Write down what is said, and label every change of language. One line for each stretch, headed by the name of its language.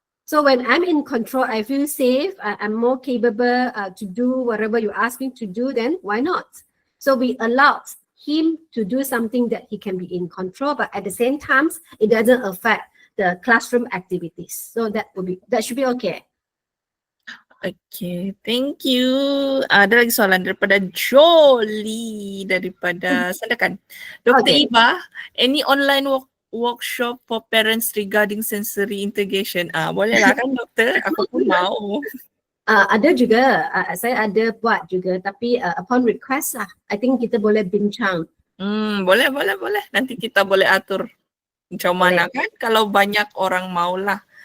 English: So when I'm in control, I feel safe, I'm more capable to do whatever you ask me to do, then why not? So we allowed him to do something that he can be in control, but at the same time, it doesn't affect the classroom activities. So that should be okay. Okay, thank you.
Malay: Ada lagi soalan daripada Jolie daripada Sandakan.
English: Dr. Iba, any online workshop for parents regarding sensory integration?
Malay: Bolehlah kan doktor? Aku pun mau. Ada juga, saya ada buat juga, tapi upon request lah.
English: I think
Malay: kita boleh bincang. Boleh. Nanti kita boleh atur macam mana kan kalau banyak orang maulah.